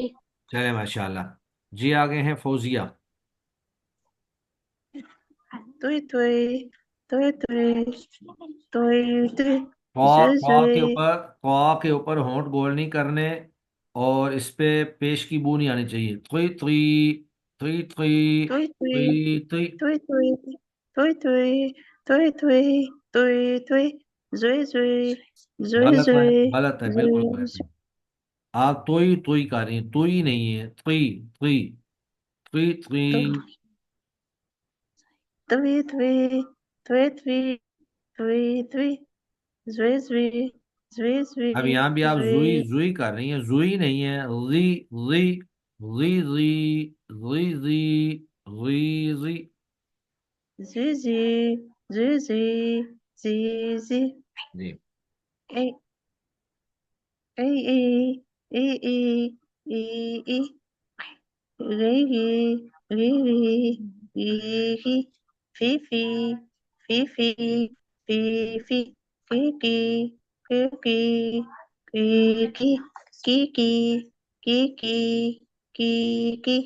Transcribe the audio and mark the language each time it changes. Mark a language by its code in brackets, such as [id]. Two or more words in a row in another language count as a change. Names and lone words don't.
[hi] चले माशाल्लाह। जी आगे हैं फौजिया। तुई तुई तुई तुई तुई तुई कौ जुई कौ के जुई ऊपर, कौ के ऊपर होंठ गोल नहीं करने, और इस पे पेश की बू नहीं आनी चाहिए। तुई तुई तुई तुई तुई तुई तुई तुई। तुई तुई तुई तुई तुई तुई तुई तुई जुई जुई जुई गलत है, जुई गलत है, बिल्कुल गलत जुई है। आप तुई तुई का नहीं, तुई नहीं है, तुई तुई तुई तुई। तुई तुई तुई तुई तुई तुई जुई जुई जुई अब जुई यहाँ भी आप जुई जुई जुई कर रही हैं, जुई नहीं है, री री री री री री री री। जुई जुई जुई जुई जुई जुई जी ए ए ए ए ए ए ए Riri, Riri, Riri, Fifi, Fifi, Fifi, Kiki, Kiki, Kiki, Kiki, Kiki, Kiki.